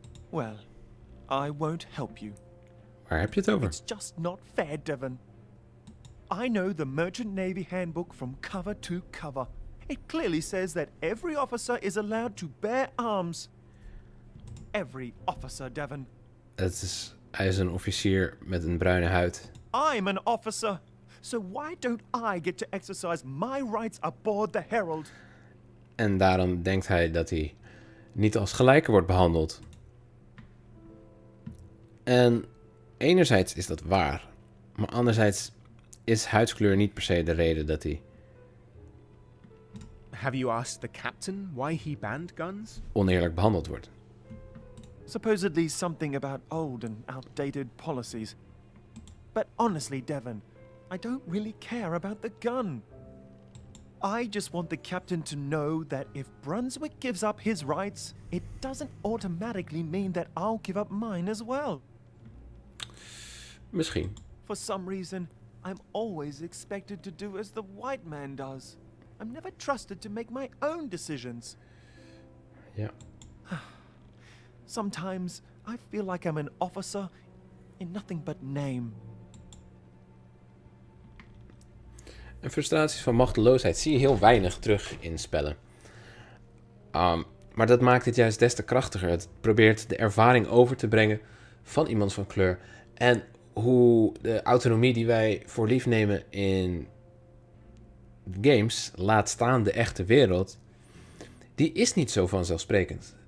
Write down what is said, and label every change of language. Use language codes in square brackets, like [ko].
[en] Well, I won't help you. [nl] Waar heb je het over? [en] It's just not fair, Devon. I know the Merchant Navy Handbook from cover to cover. It clearly says that every officer is allowed to bear arms. every officer, Devon. [nl] Hij is een officier met een bruine huid. [en] I'm an officer, so why don't I get to exercise my rights aboard the Herald? [nl] En daarom denkt hij dat hij niet als gelijke wordt behandeld. En enerzijds is dat waar, maar anderzijds is huidskleur niet per se de reden dat hij [en] Have you asked the captain why he banned guns? [nl] oneerlijk behandeld wordt. [en] Supposedly something about old and outdated policies. But honestly, Devon, I don't really care about the gun. I just want the captain to know that if Brunswick gives up his rights, it doesn't automatically mean that I'll give up mine as well. [nl] Misschien. [en] For some reason, I'm always expected to do as the white man does. I'm never trusted to make my own decisions. [nl] Ja. [en] Sometimes I feel like I'm an officer in nothing but name. [nl] En frustraties van machteloosheid zie je heel weinig terug in spellen. Maar dat maakt het juist des te krachtiger. Het probeert de ervaring over te brengen van iemand van kleur. En hoe de autonomie die wij voor lief nemen in games, laat staan de echte wereld, die is niet zo vanzelfsprekend.